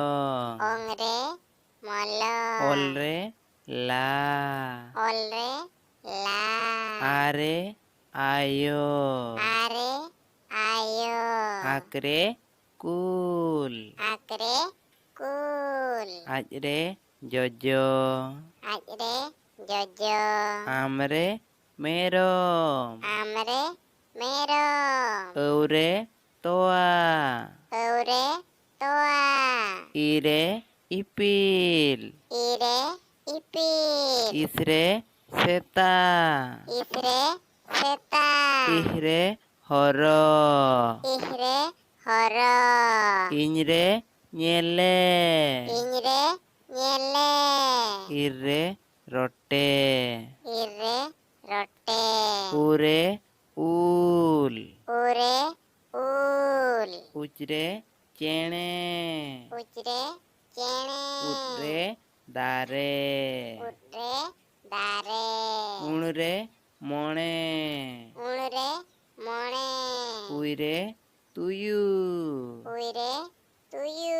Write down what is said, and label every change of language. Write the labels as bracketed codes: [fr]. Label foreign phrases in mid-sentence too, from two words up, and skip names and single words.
[sat] ओंगरे मोलो। ओलरे ला। ओलरे ला। आरे आयो। आरे आयो। आकरे कुल। आकरे कुल। आजरे जोजो। आजरे जोजो। आमरे मेरोम। आमरे मेरम। औरे तोआ। औरे तोआ। इरे इपिल। इरे इपिल। इसरे सेता। इसरे सेता। इहरे हरो। इहरे हरो। इñरे ñेले। इñरे ñेले। इरे रोटे। इरे रोटे। उरे उल। उरे उल। उचरे चेणे। उचरे चेणे। उटरे दारे। उटरे दारे। उणरे मोणे। उणरे मोणे। उइरे तुयु। उइरे तुयु।